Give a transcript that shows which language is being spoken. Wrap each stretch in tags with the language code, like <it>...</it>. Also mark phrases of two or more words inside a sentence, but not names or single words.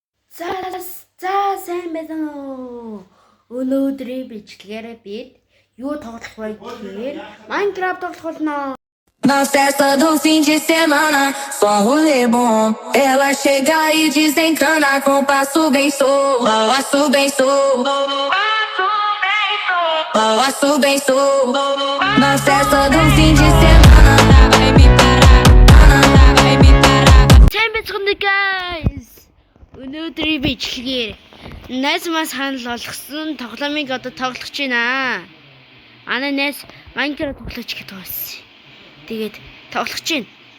<mn>За сайн байна уу? Өнөөдрийн бичлэгээрээ бид юу тоглох вэ гэхээр Minecraft тоглох болно.</mn> <pt>Na festa do fim de semana, só rolê bom. Ela chega e desencana com passo bem solto. Passo bem solto. Passo bem solto. Na festa do fim de semana, vai me parar. Vai me parar.</pt> <mn>Сайн байна guys. Өнөөдрийн бичлэгээр найз маань санал болгосон тоглоомыг одоо тоглох гэж байна. Манай найз Minecraft тоглож гэж байсан. Тэгээд тоглох гэж байна.</mn>